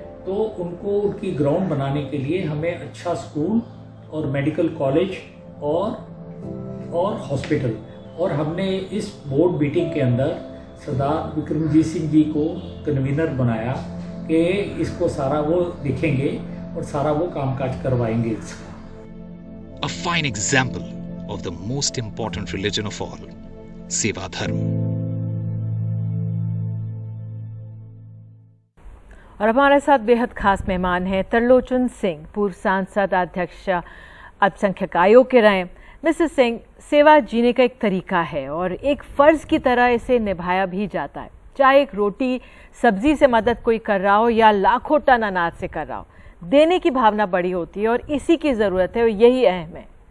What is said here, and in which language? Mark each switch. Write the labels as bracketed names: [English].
[Hindi] तो उनको उनकी ग्राउंड बनाने के लिए हमें अच्छा स्कूल और मेडिकल कॉलेज और हॉस्पिटल, और हमने इस बोर्ड मीटिंग के अंदर सरदार विक्रमजीत सिंह जी को कन्वीनर बनाया कि इसको सारा वो देखेंगे और सारा वो कामकाज करवाएंगे इसका। [English] A fine example of the most important religion of all, Seva Dharm. [Hindi] और हमारे साथ बेहद खास मेहमान हैं तरलोचन सिंह, पूर्व सांसद, अध्यक्ष अल्पसंख्यक आयोग के रहे। मिस्टर सिंह, सेवा जीने का एक तरीका है और एक फर्ज की तरह इसे निभाया भी जाता है। चाहे एक रोटी सब्जी से मदद कोई कर रहा हो या लाखों टन अनाज से कर रहा हो, देने की भावना बड़ी होती है और इसी की जरूरत है और यही अहम है।